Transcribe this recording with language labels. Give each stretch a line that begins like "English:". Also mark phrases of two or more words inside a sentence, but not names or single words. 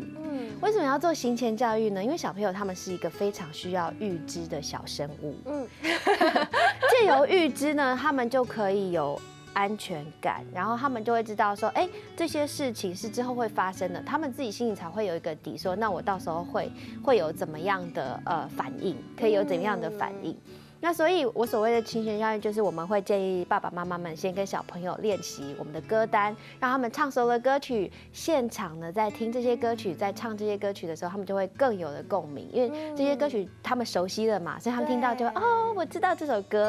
Chinese: 為什麼要做行前教育呢？因為小朋友他們是一個非常需要預知的小生物。借由預知呢，他們就可以有安全感，然後他們就會知道說，這些事情是之後會發生的，他們自己心裡才會有一個底，說那我到時候會有怎麼樣的反應，可以有怎麼樣的反應。那所以，我所谓的琴弦教育，就是我们会建议爸爸妈妈们先跟小朋友练习我们的歌单，让他们唱熟了歌曲，现场呢在听这些歌曲，在唱这些歌曲的时候，他们就会更有的共鸣，因为这些歌曲他们熟悉了嘛，所以他们听到就会哦，我知道这首歌。